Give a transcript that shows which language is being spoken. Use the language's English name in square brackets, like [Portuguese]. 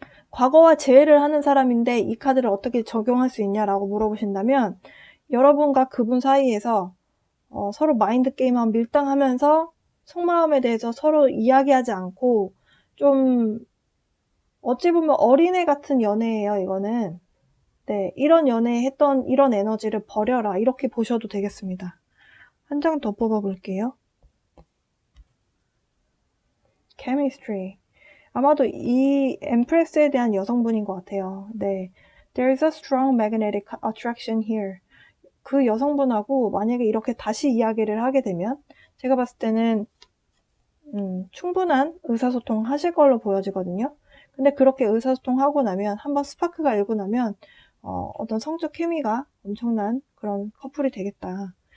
[Korean] 과거와 재회를 하는 사람인데 이 카드를 어떻게 적용할 수 있냐라고 물어보신다면 여러분과 그분 사이에서 서로 마인드 게임만 밀당하면서 속마음에 대해서 서로 이야기하지 않고 좀 어찌 보면 어린애 같은 연애예요, 이거는. 네, 이런 연애 했던 이런 에너지를 버려라, 이렇게 보셔도 되겠습니다. 한 장 더 뽑아볼게요. [English] Chemistry. [Korean] 아마도 이 엠프레스에 대한 여성분인 것 같아요. [English] 네, There is a strong magnetic attraction here. [Korean] 그 여성분하고 만약에 이렇게 다시 이야기를 하게 되면 제가 봤을 때는 충분한 의사소통 하실 걸로 보여지거든요. 근데 그렇게 의사소통하고 나면 한번 스파크가 일고 나면 어떤 성적 케미가 엄청난 그런 커플이 되겠다.